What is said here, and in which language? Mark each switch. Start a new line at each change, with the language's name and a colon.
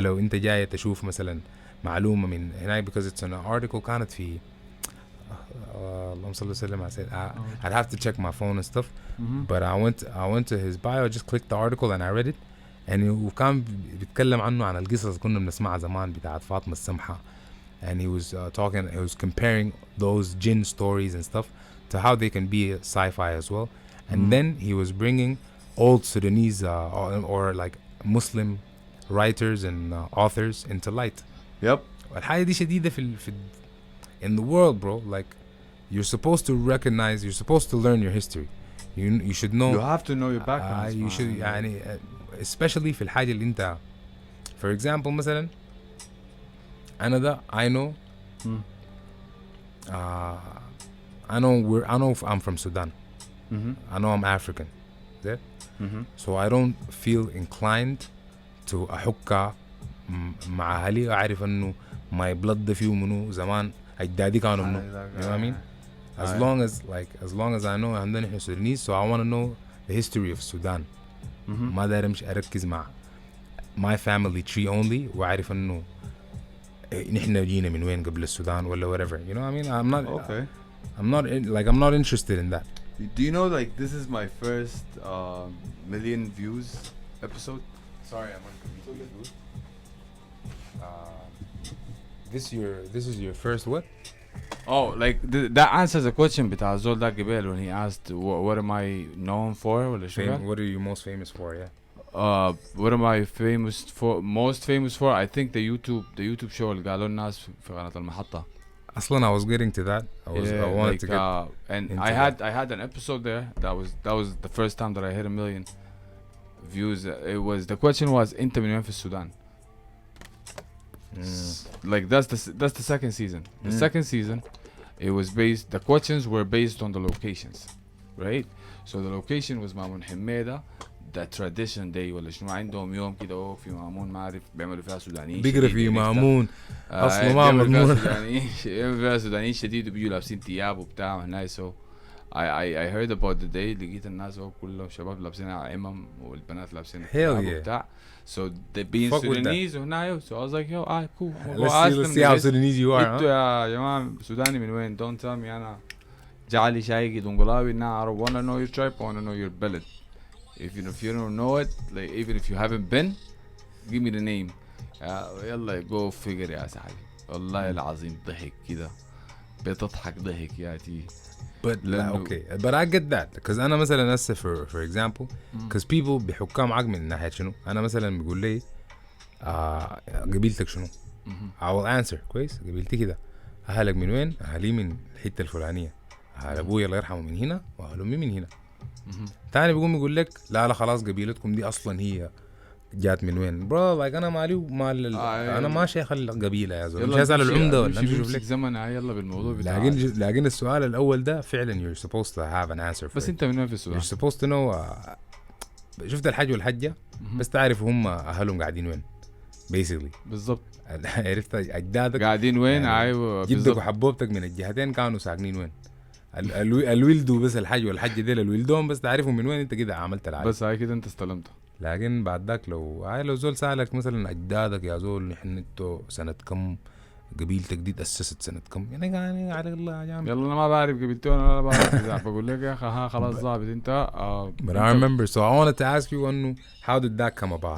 Arabic: لو انت جاي تشوف مثلا معلومه من هناك
English: because it's an article
Arabic: كانت في اللهم صل وسلم على سيدنا.
English: I'd have to check my phone and stuff but I went to his bio, I just clicked the article and I read it and
Arabic: وكان بيتكلم عنه عن القصص كنا بنسمعها زمان بتاعت فاطمة السمحة
English: and he was he was comparing those jinn stories and stuff to how they can be sci-fi as well and then he was bringing old Sudanese or like Muslim writers and authors into light. Yep.
Arabic: الحاجة دي شديدة في
English: in the world, bro. Like you're supposed to recognize, you're supposed to learn your history. You should know. You have to know your background. You should يعني especially
Arabic: في الحاجة اللي انت
English: for example
Arabic: مثلا أنا ده
English: I know I know I'm from Sudan. I know I'm African. There. So I don't feel inclined to
Arabic: أحكها مع أهلي أعرف إنه
English: my blood
Arabic: ده فيه منو زمان أجدادي كانوا منو.
English: You know what I mean? As long as I know
Arabic: عندنا إحنا
English: Sudanese, so I want to know the history of Sudan.
Arabic: ما داير أمشي أركز مع
English: my family tree only
Arabic: وأعرف إنه نحن جينا من وين قبل السودان ولا
English: whatever. You know what I mean? I'm not interested in that. Do you know like this is my first million views episode? Sorry, I'm on computer booth. This is your first what? Oh, like that answers a question
Arabic: بتاع زول ده قبل
English: when he asked what am I known for
Arabic: ولا شو قال؟
English: What are you most famous for? Yeah. What am I most famous for? I think the YouTube show
Arabic: اللي قالوا الناس في قناة المحطة.
English: أصلاً I was getting to that. I wanted to get and I had an episode there that was the first time that I hit 1 million views. The question was
Arabic: أنت من وين في السودان?
English: Like that's the second season. The second season, the questions were based on the locations, right? So the location was مامون حميدة.
Arabic: The tradition day ولا شنو عندهم يوم كده في مامون ما أعرف بيعملوا فيها سودانيين بيقرا في مامون أصله ما مضمون بيعملوا فيها سودانيين شديد وبيجوا لابسين ثياب وبتاع هناي.
English: so I heard about the day
Arabic: لقيت الناس كلهم شباب لابسين عمم والبنات لابسين ثياب وبتاع.
English: So they being Sudanese وهناي so I was like yo cool. Let's see how Sudanese you are.
Arabic: انتوا يا جماعة سوداني من وين؟
English: Don't tell me
Arabic: أنا جعلي شايقي دونغلاوي.
English: Now I wanna know your tribe, I wanna know your بلد. If you don't know it, like even if you haven't been, give me the name.
Arabic: يلا
English: go figure
Arabic: يا صاحبي. والله العظيم ضحك كده بتضحك ضحك يا تي.
English: But okay, but I get that because
Arabic: أنا مثلاً هسه
English: for example, because people
Arabic: بيحكوا معاك من ناحية شنو؟ أنا مثلاً بيقول لي قبيلتك شنو؟
English: I will answer
Arabic: كويس. قبيلتي كده. أهلك من وين؟ أهلي من الحتة الفلانية. أهل أبوي الله يرحمه من هنا وأهل أمي من هنا. تاني بيقوم يقول لك لا خلاص قبيلتكم دي أصلاً هي جات من وين؟ برو like أنا مالي ومال أنا ما شيخ القبيلة يا زلمة. مش هسأل العمدة ولا نشوف لك زمن يلا بالموضوع بتاع. لكن السؤال الأول ده فعلا
English: you're supposed to have an answer for
Arabic: بس أنت من وين في السودان؟
English: you're supposed to know
Arabic: شفت الحج والحجة بس تعرف هم أهلهم قاعدين وين basically. بالضبط. عرفت أجدادك قاعدين وين؟ أيوة جدك وحبوبتك من الجهتين كانوا ساكنين وين. الولدوا بس الحج والحجة ديل الولدهم بس تعرفهم من وين. أنت كده عملت العادة بس هاي كده أنت استلمته. لكن بعد ذاك لو زول سألك مثلا أجدادك يا زول نحن انتو سنة كم قبيلتك دي تأسست سنة كم يعني على الله يا جامع. يلا أنا ما بعرف قبيلتي ولا بعرف بقول لك يا أخي خلاص ضابط أنت.
English: But I remember so I wanted to ask you
Arabic: إنه
English: how did that come about?